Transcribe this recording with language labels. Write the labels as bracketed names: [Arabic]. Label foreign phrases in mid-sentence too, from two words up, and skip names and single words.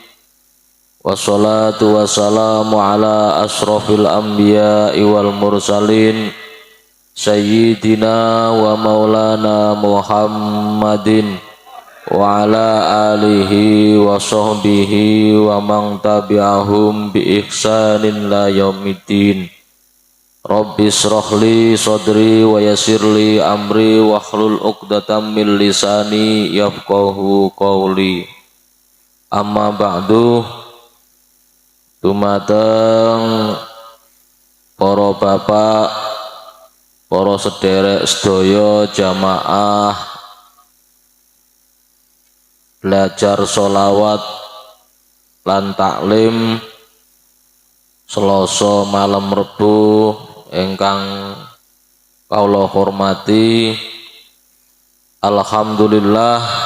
[Arabic] والصلاة والسلام على أشرف الأنبياء والمرسلين سيدنا ومولانا محمد وعلى آله وصحبه ومن تبعهم بإحسان إلى يوم الدين. رب اشرح لي صدري ويسر لي أمري واحلل عقدة من لساني يفقهوا قولي. أما بعد. [Javanese] Dumateng para bapak, para sederek sedaya jamaah belajar sholawat lan taklim Selasa malam Rebu ingkang kawula hormati, alhamdulillah